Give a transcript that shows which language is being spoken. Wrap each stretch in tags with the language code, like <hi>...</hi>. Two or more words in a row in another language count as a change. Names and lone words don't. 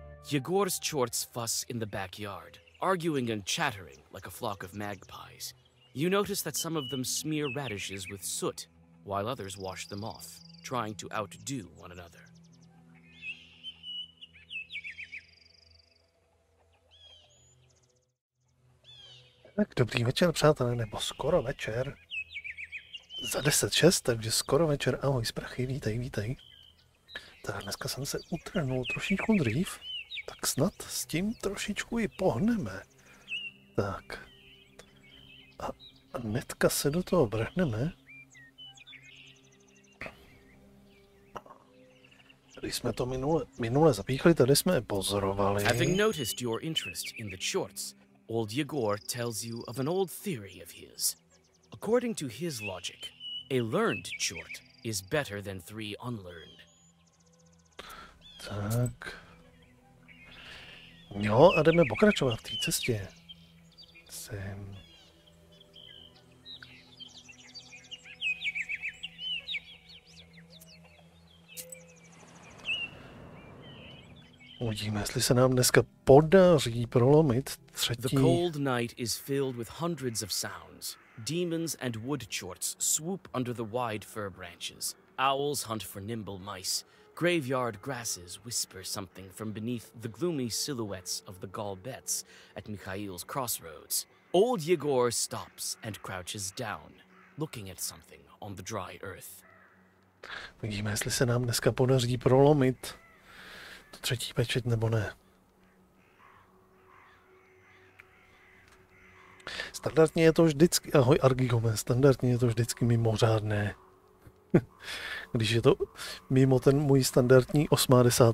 <en>Yegor's chorts fuss in the backyard, arguing and chattering like a flock of magpies. You notice that some of them smear radishes with soot, while others wash them off, trying to outdo one another.</en> <cs>Tak dobrý večer, přátelé, nebo skoro večer. Za 10:06, takže skoro večer. Ahoj, sprachy, vítej, vítej. Tak dneska jsem se utrhnul trošičku dřív, tak snad s tím trošičku i pohneme. Tak. A hnedka se do toho vrhneme. Tady jsme to minule zapíchli, tady jsme pozorovali.</cs> <en>Having noticed your interest in the shorts, old Yegor tells you of an old theory of his. According to his logic, a learned short is better than 3 unlearned.</en> <cs>Tak. Jo, a jdeme pokračovat v té cestě. Sem. Uvidíme, jestli se nám dneska podaří prolomit třetí.</cs> <en>The cold night is filled with hundreds of sounds. Demons and wood chorts swoop under the wide fir branches. Owls hunt for nimble mice. Graveyard grasses whisper something from beneath the gloomy silhouettes of the Galbets at Mikhail's crossroads. Old Yegor stops and crouches down, looking at something on the dry earth.</en> <cs>Uvidíme, jestli se nám dneska podaří prolomit tu třetí pečeť nebo ne. Standardně je to vždycky, ahoj Argigome, standardně je to vždycky mimořádné. Když je to mimo ten můj standardní 80.</cs>